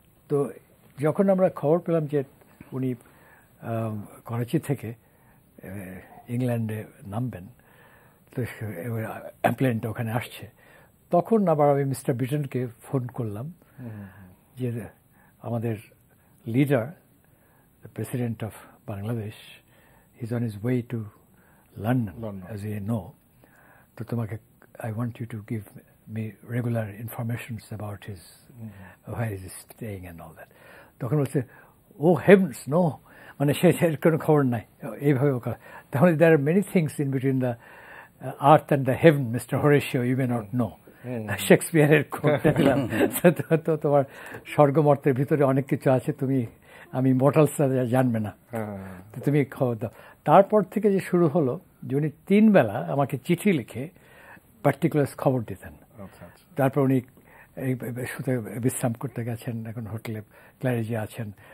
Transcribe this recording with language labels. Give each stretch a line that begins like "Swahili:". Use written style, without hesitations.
Bangla: তো যখন আমরা খবর পেলাম যে উনি করাচি থেকে ইংল্যান্ডে নামবেন, তো প্লেনটা ওখানে আসছে, তখন আবার আমি মিস্টার ব্রিটেনকে ফোন করলাম যে আমাদের
English: leader, the president of Bangladesh, he's on his way to London, as you know. So I want you to give me regular informations about his where he's staying and all that.
Bangla: তখন বলছে,
English: oh heavens, no,
Bangla: মানে সে কোনো খবর নাই এইভাবে। তাহলে
English: there are many things in between the earth and the heaven, Mr. Horatio, you may not know.
Bangla: শেক্সপিয়ারের কোটটা দিলাম। তো তোমার স্বর্গমর্তের ভিতরে অনেক কিছু আছে, আমি মর্টালসরা জানবে না, তো তুমি খবর দাও। তারপর থেকে যে শুরু হলো যে উনি 3 বেলা আমাকে চিঠি লিখে পার্টিকুলার খবর দিতেন। তারপর উনি শুতে বিশ্রাম করতে গেছেন, এখন হোটেলে ক্ল্যারেজে আছেন।